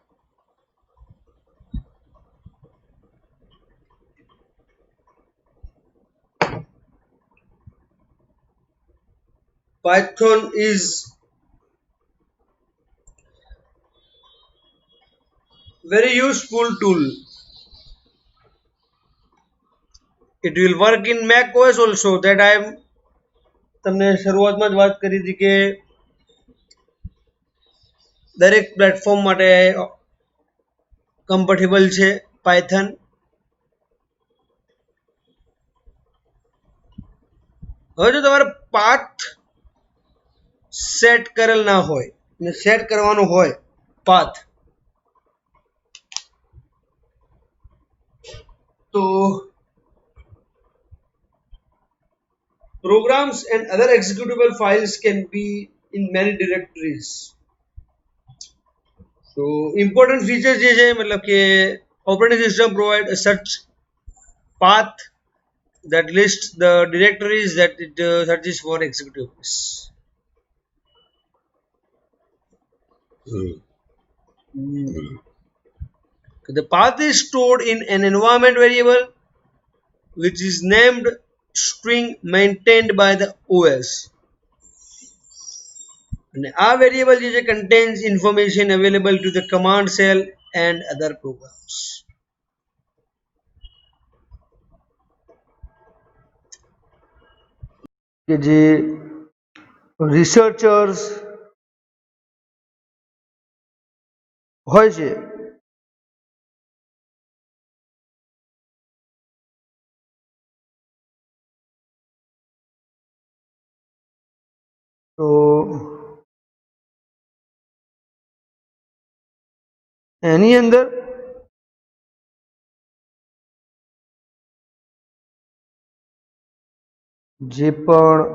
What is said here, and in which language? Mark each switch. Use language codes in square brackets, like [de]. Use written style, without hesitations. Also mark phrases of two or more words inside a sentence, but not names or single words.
[en] Python is very useful tool. It will work in Mac OS also. That I am [gu] તમને શરૂઆતમાં જ વાત કરી હતી કે દરેક પ્લેટફોર્મ માટે કમ્ફર્ટેબલ છે પાયથન. હવે જો તમારે [en] path set [gu] કરેલ ના હોય ને સેટ કરવાનો હોય પાથ, તો [en] programs and other executable files can be in many directories. So important features [gu] જે છે મતલબ કે [en] operating system provide a search path that lists the directories that it searches for executables. The path is stored in an environment variable which is named string maintained by the OS. And our variable is contains information available to the command shell and other programs. [gu] કે જે રિસર્ચર્સ હોય છે તો એની અંદર જે પણ